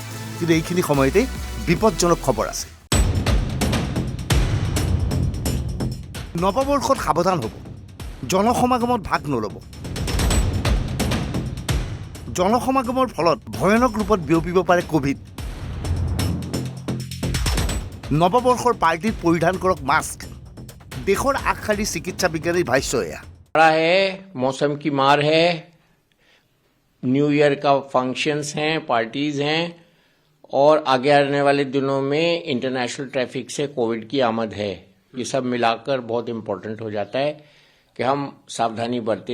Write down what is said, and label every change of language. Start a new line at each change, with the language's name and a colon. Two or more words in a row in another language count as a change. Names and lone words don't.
Assamese: কিন্তু এইখিনি সময়তে বিপদজনক খবৰ আছে। নৱবৰ্ষত সাৱধান হ'ব, জনসমাগমত ভাগ নল'ব। জনসমাগমৰ ফলত ভয়ানক ৰূপত বিয়পিব পাৰে ক'ভিড। নৱবৰ্ষৰ পাৰ্টিত পৰিধান কৰক মাস্ক। দেশৰ আগশাৰীৰ চিকিৎসা বিজ্ঞানীৰ ভাষ্য এয়া।
Hindi: है मौसम की मार है,
English: New Year
Hindi: का फंक्शंस हैं, पार्टीज हैं और आगे आने वाले दिनों में
English: international traffic
Hindi: से कोविड की आमद है। ये सब मिलाकर बहुत इम्पोर्टेंट हो जाता है कि हम सावधानी बरतें।